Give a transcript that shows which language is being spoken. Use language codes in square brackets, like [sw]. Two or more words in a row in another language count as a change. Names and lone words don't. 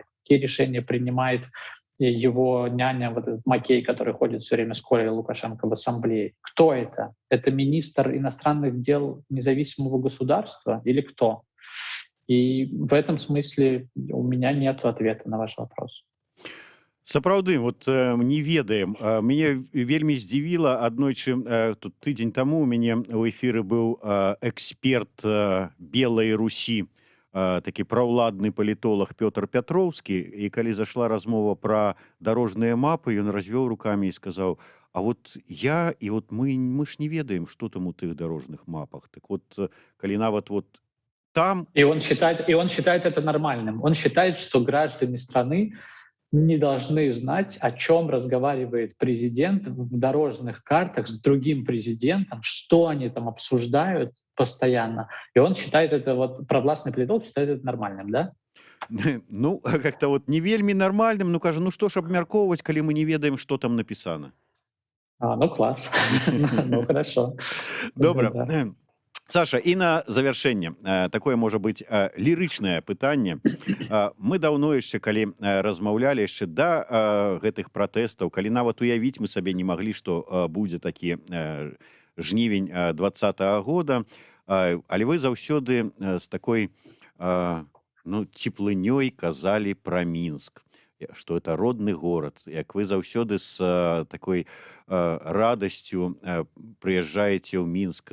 [ru] Какие решения принимает его няня, вот этот Макей, который ходит все время с Колей Лукашенко в ассамблее? Кто это? Это министр иностранных дел независимого государства или кто? И в этом смысле у меня нет ответа на ваш вопрос. [be] Сапраўды вот не ведаем. Мяне вельмі здзівіла аднойчы тут тыдзень таму у мяне ў эфіры быў эксперт белай Русі, такі праўладны палітолог Пётр Пятроўскі, і калі зашла размова пра дарожныя мапы, ён развёў рукамі і сказаў: а вот я і вот мы ж не ведаем, што там у тых дарожных мапах. Так вот, калі нават вот там [ru] И он считает это нормальным. Он считает, что граждане страны не должны знать, о чем разговаривает президент в дорожных картах с другим президентом, что они там обсуждают постоянно. И он считает это, вот провластный политолог считает это нормальным, да? [be] ну как-то вот не вельмі нармальным, ну кажа, ну што ж абмяркоўваць, калі мы не ведаем, што там напісана. [ru] Ну класс. Ну хорошо. [be] Добра. [ru] Да. [be] Саша, і на завяршэнне такое можа быць лірычнае пытанне. Мы даўно яшчэ калі размаўлялі яшчэ да гэтых пратэстаў, калі нават уявіць мы сабе не маглі, што будзе такі жнівень 20-го года, але вы заўсёды з такой цеплынёй казалі пра Мінск, што это родны горад, як вы заўсёды з такой радасцю прыязджаеце ў Мінск.